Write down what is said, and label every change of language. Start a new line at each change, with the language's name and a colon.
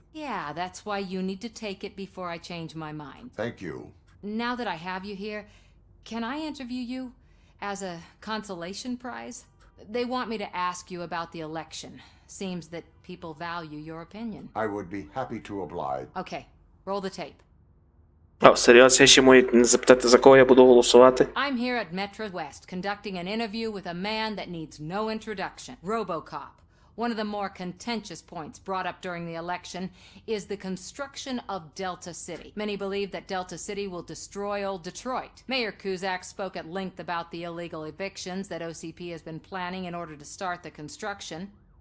English: Yeah, that's why you need to take it before I change my mind. Thank you. Now that I have you here, can I interview you as a consolation prize? They want me to ask you about the election. Seems that people value your opinion. I would be happy to oblige. Okay, roll the tape.
Ukrainian: О, серйозно, ще можуть запитати, за кого я буду голосувати?
English: I'm here at Metro West conducting an interview with a man that needs no introduction. RoboCop. One of the more contentious points brought up during the election is the construction of Delta City. Many believe that Delta City will destroy old Detroit. Mayor Cusack spoke at length about the illegal evictions that OCP has been planning in order to start the construction.